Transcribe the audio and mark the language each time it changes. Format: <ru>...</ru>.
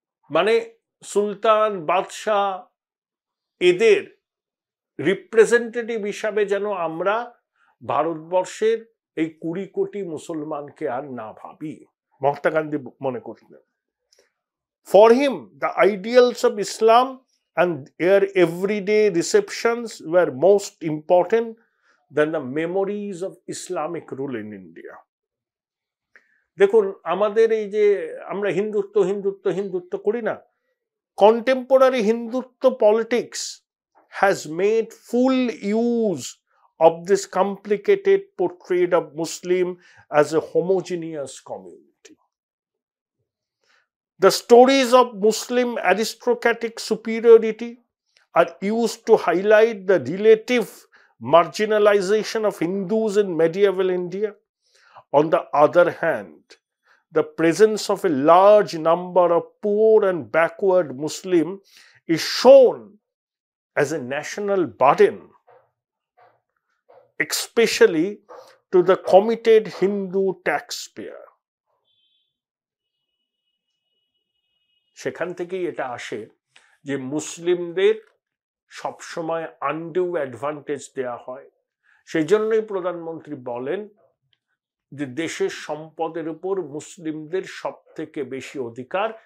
<bn>মানে সুলতান, বাদশাহ এদের রিপ্রেজেন্টেটিভ হিসাবে যেন আমরা ভারতবর্ষের এই 20 কোটি মুসলমানকে আর না ভাবি, মহাত্মা গান্ধী মনে করতেন।</bn> <en>For him, the ideals of Islam and their everyday receptions were most important than the memories of Islamic rule in India.</en> <bn>দেখুন, আমাদের এই যে আমরা হিন্দুত্ব হিন্দুত্ব হিন্দুত্ব করি না,</bn> <en>contemporary Hindutva politics has made full use of this complicated portrait of Muslim as a homogeneous community. The stories of Muslim aristocratic superiority are used to highlight the relative marginalization of Hindus in medieval India. On the other hand, the presence of a large number of poor and backward Muslim is shown as a national burden, especially to the committed Hindu taxpayer.</en> <bn>সেখান থেকেই এটা আসে যে মুসলিমদের সবসময় undue advantage দেয়া হয়। সেই জন্যই প্রধানমন্ত্রী বলেন যে দেশের সম্পদের উপর মুসলিমদের সব থেকে বেশি অধিকার।</bn>